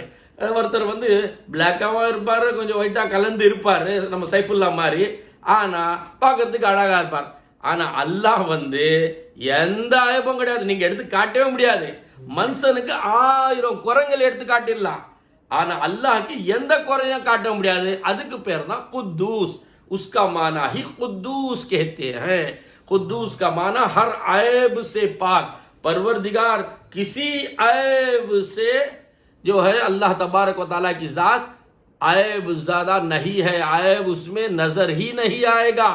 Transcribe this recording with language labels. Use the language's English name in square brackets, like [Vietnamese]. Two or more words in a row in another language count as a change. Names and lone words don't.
[Tamil] ஒருத்தர் வந்து பிளாக்காகவும் இருப்பார், கொஞ்சம் ஒயிட்டாக கலந்து இருப்பார், நம்ம சைஃபுல்லா மாதிரி, ஆனால் பார்க்கறதுக்கு அழகாக இருப்பார். ஆனால் அல்லாஹ் வந்து எந்த ஆயபம் கிடையாது, நீங்கள் எடுத்து காட்டவே முடியாது. மனுஷனுக்கு 1000 குறைகள் எடுத்து காட்டிடலாம், ஆனால் அல்லாஹ்க்கு எந்த குறையும் காட்ட முடியாது. அதுக்கு பேர் தான் குத்தூஸ். [Urdu] اس کا معنی ہی قدوس کہتے ہیں. قدوس کا معنی ہر عیب سے پاک. پروردگار کسی عیب سے جو ہے اللہ تبارک و تعالیٰ کی ذات عیب زیادہ نہیں ہے، عیب اس میں نظر ہی نہیں آئے گا.